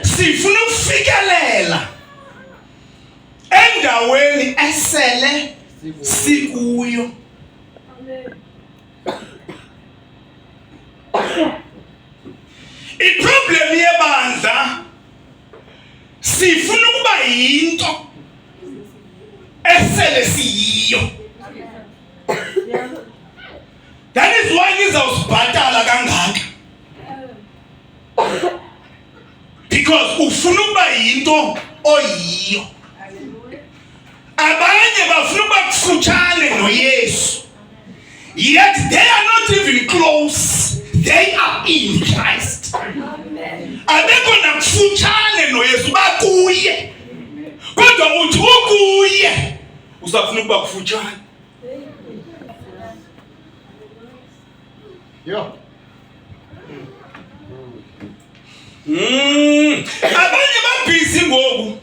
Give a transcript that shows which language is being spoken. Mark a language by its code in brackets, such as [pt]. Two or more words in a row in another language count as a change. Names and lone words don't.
[xh] Sifuna ukufikelela endaweni esele sikuyo. Iproblem yebandla sifuna ukuba yinto esele siyiyo. [en] That is why [xh] nizawusibhatala kangaka. Because ufuna ukuba yinto oyiyo. Abanye bafuna ukuba kufutshane noYesu. [en] Yet they are not even close. They are in Christ. [xh] Abekho nakufutshane noYesu bakuye. Kodwa uthi ukuye usafuna ukuba kufutshane. Yo. Abanye babhizi ngoku.